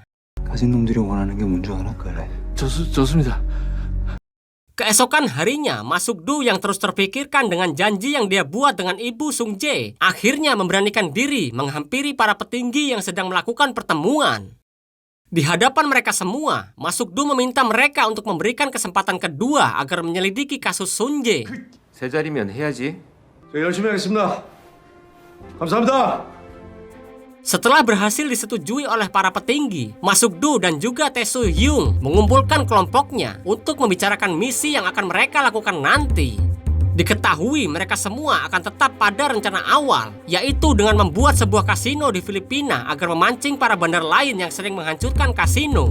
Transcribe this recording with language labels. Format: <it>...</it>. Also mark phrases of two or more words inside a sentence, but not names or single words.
<ko>가진 놈들이 원하는 게 뭔지 알아? 그래. 좋습니다.</ko> <id>Keesokan harinya, Masuk-du yang terus terpikirkan dengan janji yang dia buat dengan ibu Sung Jae, akhirnya memberanikan diri menghampiri para petinggi yang sedang melakukan pertemuan. Di hadapan mereka semua, Masukdu meminta mereka untuk memberikan kesempatan kedua agar menyelidiki kasus Sunje.</id> <ko>세 자리면 해야지. 저 열심히 하겠습니다. 감사합니다.</ko> <id>Setelah berhasil disetujui oleh para petinggi, Masukdu dan juga Tae Soo-hyung mengumpulkan kelompoknya untuk membicarakan misi yang akan mereka lakukan nanti. Diketahui mereka semua akan tetap pada rencana awal, yaitu dengan membuat sebuah kasino di Filipina agar memancing para bandar lain yang sering menghancurkan kasino.</id>